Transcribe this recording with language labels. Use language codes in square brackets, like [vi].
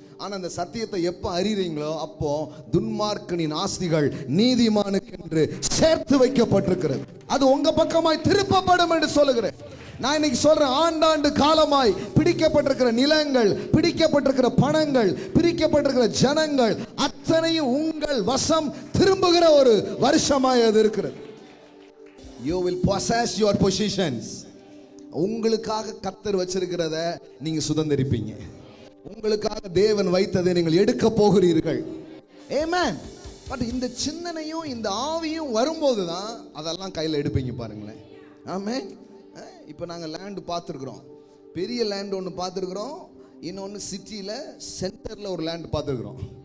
[ta] ஆனா அந்த சத்தியத்தை எப்ப அறிறீங்களோ அப்போ துன்மார்க்கனின் ஆஸ்திகள் நீதிமானுக்கு என்று சேர்த்து வைக்கப்பட்டிருக்கிறது, அது உங்க பக்கமாய் திருப்பப்படும் என்று சொல்லுகிறேன். நான் இன்னைக்கு சொல்றேன், ஆண்டாண்டு காலமாய் பிடிக்கப்பட்டிருக்கிற நிலங்கள், பிடிக்கப்பட்டிருக்கிற பணங்கள், பிடிக்கப்பட்டிருக்கிற ஜனங்கள் அத்தனையும் உங்கள் வசம் திரும்புகிற ஒரு வருஷமாய் அது இருக்கிறது. [en] You will possess your positions. [ta] உங்களுக்காக கர்த்தர் வச்சிருக்கிறத நீங்க சுதந்தரிப்பீங்க. உங்களுக்காக தேவன் வைத்ததை நீங்கள் எடுக்க போகிறீர்கள். ஆமென். பட் இந்த சிந்தனையும் இந்த ஆவியும் வரும்போது தான் அதெல்லாம் கையில் எடுப்பீங்க பாருங்களேன். ஆமென். இப்போ நாங்கள் லேண்டு பார்த்துருக்குறோம், பெரிய லேண்டு ஒன்று பார்த்துருக்குறோம், இன்னொன்று சிட்டியில் சென்டரில் ஒரு லேண்டு பார்த்துருக்குறோம்.